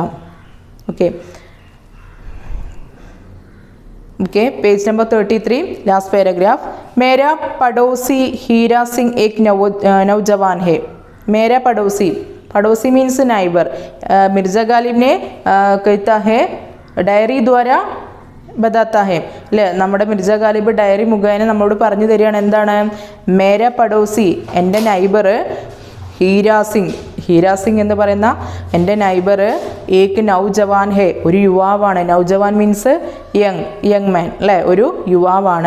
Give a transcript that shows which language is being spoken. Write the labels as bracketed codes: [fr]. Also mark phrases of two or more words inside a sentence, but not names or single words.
[en] OK, page number 33, last paragraph. [hi] मेरा पड़ोसी हीरा सिंह एक नौजवान है। मेरा पड़ोसी [en] means neighbour. [hi] मिर्ज़ा गालिब ने कहता है, डायरी द्वारा बताता है അല്ലേ. [ml] നമ്മുടെ മിർജ ഗാലിബ് ഡയറി മുഖേന നമ്മളോട് പറഞ്ഞു തരികയാണ് എന്താണ്, [hi] मेरा पड़ोसी, [ml] എൻ്റെ നൈബർ ഹീരാ സിംഗ് എന്ന് പറയുന്ന എൻ്റെ നൈബർ [hi] एक नौजवान है, [ml] ഒരു യുവാവാണ്. നൗജവാൻ [en] means young man [ml] അല്ലേ, ഒരു യുവാവാണ്.